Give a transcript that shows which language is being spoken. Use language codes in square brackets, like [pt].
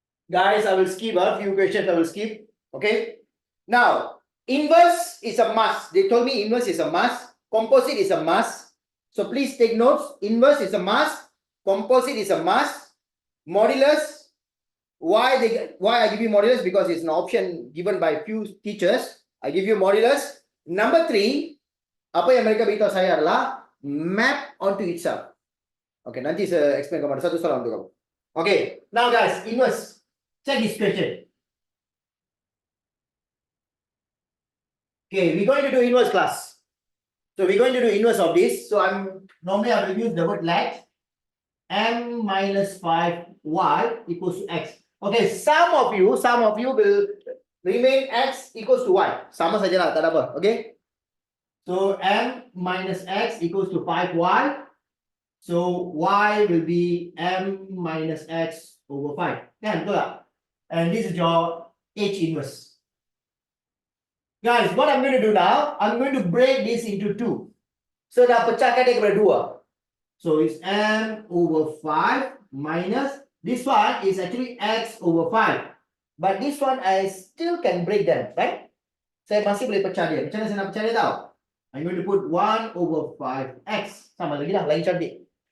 [en] Guys, I will skip a few questions. I will skip. Okay. Now, inverse is a must. They told me inverse is a must. Composite is a must. So please take notes. Inverse is a must. Composite is a must. Modulus. Why I give you modulus? Because it's an option given by few teachers. I give you modulus. Number 3. [ms] Apa yang mereka beritahu saya adalah map onto itself. Okay, nanti saya explain kepada satu soalan untuk kamu. Okay, [en] now guys, inverse. Check this question. Okay, we're going to do inverse class. So we're going to do inverse of this. So normally I will use the word let m minus 5y equals to x. Okay, some of you will remain x equals to y. [ms] Sama saja lah, tak ada apa. [en] Okay. So m minus x equals to 5y. So y will be m minus x over 5. [ms] Kan, betul tak? [en] And this is your H inverse. Guys, what I'm going to do now, I'm going to break this into 2. [ms] So dah pecahkan dia kepada 2. [en] So it's m over 5 minus, this one is actually x over 5. But this one I still can break them, right? [ms] Saya masih boleh pecah dia. Macam mana saya nak pecah dia tahu? [en] I'm going to put 1 over 5x. [ms] Sama lagi lah, lagi cantik.